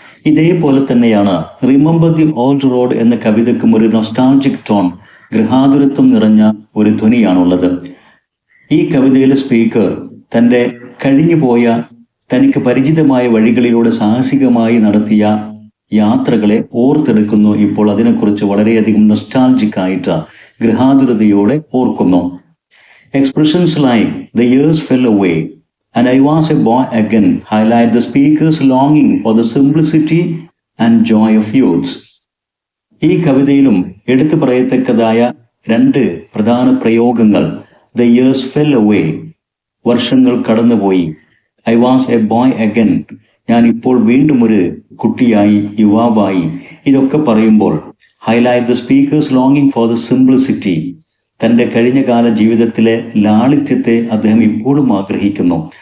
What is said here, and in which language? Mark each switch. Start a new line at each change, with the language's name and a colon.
Malayalam: ഇതേപോലെ തന്നെയാണ് remember the old road എന്ന കവിതയ്ക്കും ഒരു നൊസ്റ്റാൾജിക് ടോൺ, ഗൃഹാതുരത്വം നിറഞ്ഞ ഒരു ധ്വനിയാണുള്ളത്. ഈ കവിതയിലെ സ്പീക്കർ തൻ്റെ കഴിഞ്ഞുപോയ തനിക്ക് പരിചിതമായ വഴികളിലൂടെ സാഹസികമായി നടത്തിയ യാത്രകളെ ഓർത്തെടുക്കുന്നു. ഇപ്പോൾ അതിനെക്കുറിച്ച് വളരെയധികം നൊസ്റ്റാൾജിക് ആയിട്ട് ഗൃഹാതുരതയോടെ ഓർക്കുന്നു.
English: Expressions like the years fell away and I was a boy again highlight the speaker's longing for the simplicity and joy of youth.
Malayalam: ഈ കവിതയിലും എടുത്തു പറയത്തക്കതായ രണ്ട് പ്രധാന പ്രയോഗങ്ങൾ
English: the years fell away,
Malayalam: വർഷങ്ങൾ കടന്നുപോയി,
English: I was a boy again,
Malayalam: ഞാൻ ഇപ്പോൾ വീണ്ടും ഒരു കുട്ടിയായി, യുവാവായി, ഇതൊക്കെ പറയുമ്പോൾ
English: highlight the speaker's ലോങ്ങിങ് for the simplicity,
Malayalam: തൻ്റെ കഴിഞ്ഞകാല ജീവിതത്തിലെ ലാളിത്യത്തെ അദ്ദേഹം ഇപ്പോഴും ആഗ്രഹിക്കുന്നു.